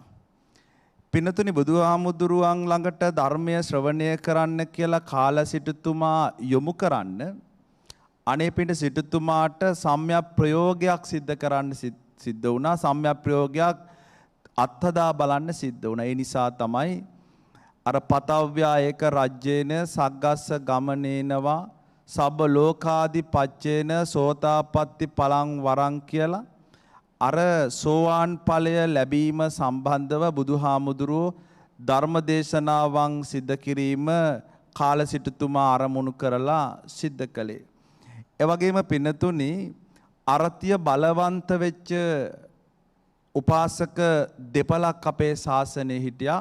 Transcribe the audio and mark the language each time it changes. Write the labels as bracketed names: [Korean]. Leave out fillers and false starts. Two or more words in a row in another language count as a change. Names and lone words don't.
[Sinhala] පින්නතුනි බුදුහාමුදුරුවන් ළඟට ධර්මය ශ්‍රවණය කරන්න කියලා කාල සිටුතුමා යොමු කරන්න අනේ පිට සිටුතුමාට සම්‍යක් ප්‍රයෝගයක් සිද්ධ කරන්න සිද්ධ වුණා. සම්‍යක් ප්‍රයෝගයක් අත්හදා බලන්න සිද්ධ වුණා. ඒ නිසා තමයි අර [Pali] පතව්‍යා ඒක රජ්‍යේන සග්ගස්ස ගමනේනවා සබ්බ ලෝකාදි පච්චේන සෝතාපට්ටි පලං වරං [Sinhala] කියලා අර සෝවාන් ඵලය ලැබීම සම්බන්ධව බුදුහාමුදුරුවෝ ධර්මදේශනාවන් සිද්ධ කිරීම කාල සිටුතුමා ආරමුණු කරලා සිද්ධ කළේ. ඒ වගේම පින්නතුනි අරතිය බලවන්ත වෙච්ච උපාසක දෙපළක් අපේ ශාසනයේ හිටියා.